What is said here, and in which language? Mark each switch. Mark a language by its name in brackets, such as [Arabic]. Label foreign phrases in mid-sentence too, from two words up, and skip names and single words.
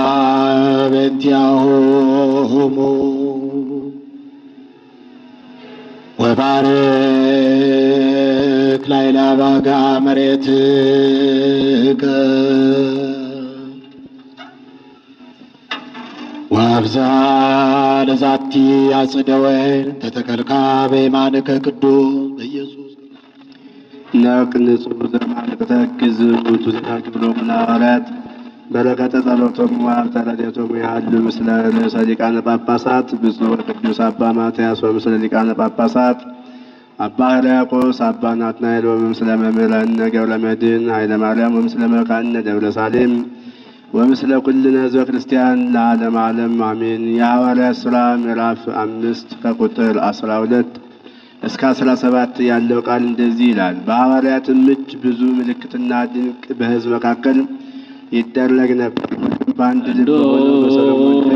[Geez] በእንቲአሆሙ ወባርክ ላዕለ አባጋ መሬትከ ወአብዛ ለዛቲ አጽደ ወይን ተተከልካ በየማንከ ቅዱስ በኢየሱስ ንጹሕ ዘማልክ ተክዝ ውእቱ ተናግሮ ምናወራት በረከተ ጸሎቶሙ ወሀብተ ረድኤቶሙ ያህሉ ምስለ ርእሰ ሊቃነ ጳጳሳት ብፁዕ ወቅዱስ አባ ማትያስ ወምስለ ሊቃነ ጳጳሳት አባ ሕርያቆስ አባ ናትናኤል ወምስለ መምህራነ ገብረ መድኅን ኃይለ ማርያም ወምስለ መካነ ደብረ ሳሌም ወምስለ ኩልነ ሕዝበ ክርስቲያን ለዓለመ ዓለም አሜን። [Amharic] የሐዋርያት ሥራ ምዕራፍ 5 ከቁጥር 12 እስከ 17 ያለው ቃል እንደዚህ ይላል። በሐዋርያትም እጅ ብዙ ምልክትና ድንቅ በሕዝብ መካከል ይደረግ ነበር። በአንድ ልብ ሆነው በሰሎሞን